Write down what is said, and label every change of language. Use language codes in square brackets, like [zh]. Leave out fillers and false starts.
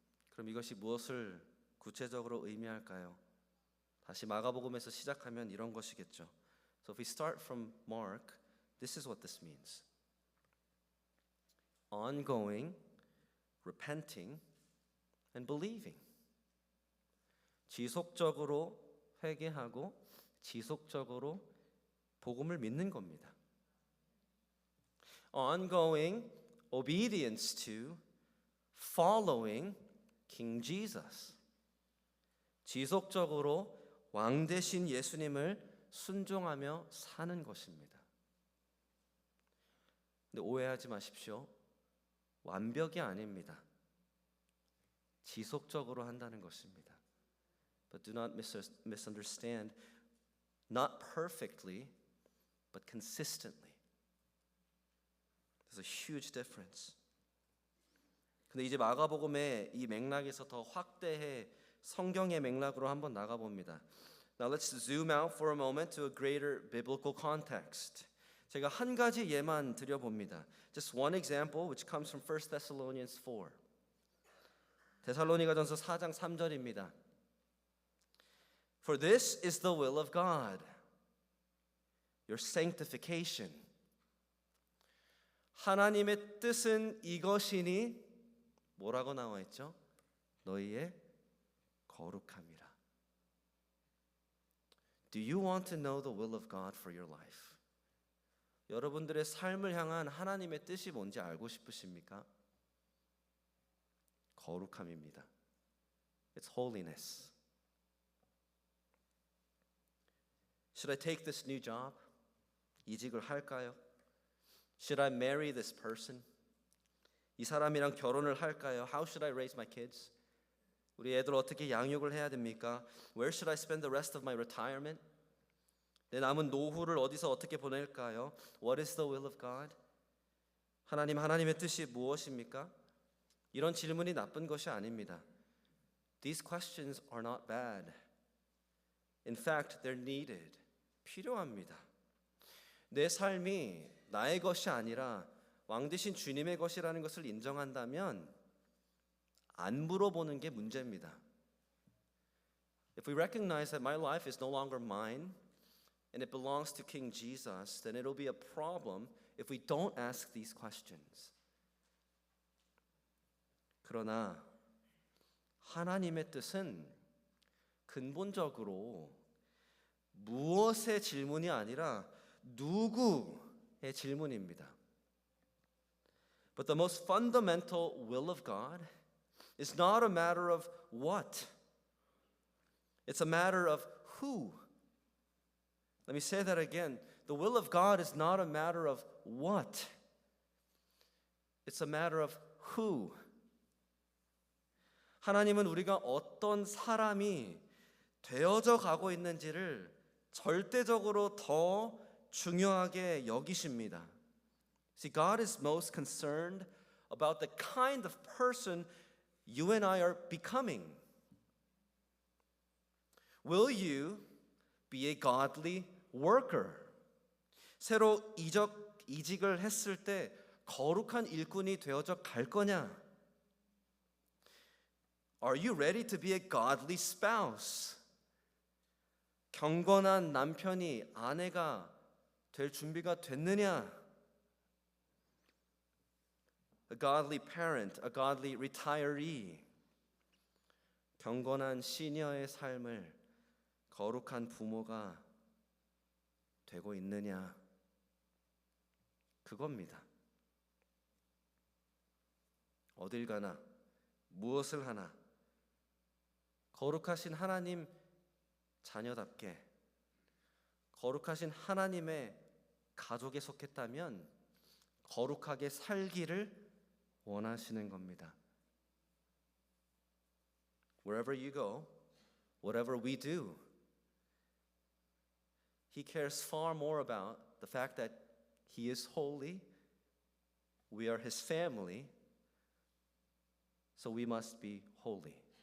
[ko] 그럼 이것이 무엇을 구체적으로 의미할까요? 다시 마가복음에서 시작하면 이런 것이겠죠. [en] So if we start from Mark, this is what this means. Ongoing, repenting, and believing. [ko] 지속적으로 회개하고 지속적으로 복음을 믿는 겁니다. [en] Ongoing obedience to, following King Jesus. [ko] 지속적으로 왕 대신 예수님을 순종하며 사는 것입니다. 근데 오해하지 마십시오. 완벽이 아닙니다. 지속적으로 한다는 것입니다. [en] But do not misunderstand. Not perfectly, but consistently. There's a huge difference. [ko] 근데 이제 마가복음의 이 맥락에서 더 확대해 성경의 맥락으로 한번 나가봅니다. [en] Now let's zoom out for a moment to a greater biblical context. [ko] 제가 한 가지 예만 드려봅니다. [en] Just one example which comes from 1 Thessalonians 4. [ko] 데살로니가전서 4장 3절입니다. [en] For this is the will of God, your sanctification. [ko] 하나님의 뜻은 이것이니 뭐라고 나와 있죠? 너희의 거룩함이라. [en] Do you want to know the will of God for your life? [ko] 여러분들의 삶을 향한 하나님의 뜻이 뭔지 알고 싶으십니까? 거룩함입니다. [en] It's holiness. Should I take this new job? [ko] 이직을 할까요? [en] Should I marry this person? [ko] 이 사람이랑 결혼을 할까요? [en] How should I raise my kids? [ko] 우리 애들 어떻게 양육을 해야 됩니까? [en] Where should I spend the rest of my retirement? [ko] 내 남은 노후를 어디서 어떻게 보낼까요? [en] What is the will of God? [ko] 하나님의 뜻이 무엇입니까? 이런 질문이 나쁜 것이 아닙니다. [en] These questions are not bad. In fact, they're needed. [ko] 필요합니다. 내 삶이 나의 것이 아니라 왕 대신 주님의 것이라는 것을 인정한다면 안 물어보는 게 문제입니다. [en] If we recognize that my life is no longer mine and it belongs to King Jesus, then it'll be a problem if we don't ask these questions. [ko] 그러나 하나님의 뜻은 근본적으로 무엇의 질문이 아니라 누구의 질문입니다. [en] But the most fundamental will of God is not a matter of what. It's a matter of who. Let me say that again. The will of God is not a matter of what. It's a matter of who. [ko] 하나님은 우리가 어떤 사람이 되어져 가고 있는지를 절대적으로 더 중요하게 여기십니다. [en] See, God is most concerned about the kind of person you and I are becoming. Will you be a godly worker? [ko] 새로 이직을 했을 때 거룩한 일꾼이 되어져 갈 거냐? [en] Are you ready to be a godly spouse? [ko] 경건한 남편이 아내가 될 준비가 됐느냐? [en] A godly parent, a godly retiree. [ko] 경건한 시니어의 삶을 거룩한 부모가 되고 있느냐? 그겁니다. 어딜 가나 무엇을 하나 거룩하신 하나님 자녀답게 거룩하신 하나님의 가족에 속했다면 거룩하게 살기를 원하시는 겁니다. [en] Wherever you go, whatever we do, He cares far more about the fact that He is holy, we are His family, so we must be holy.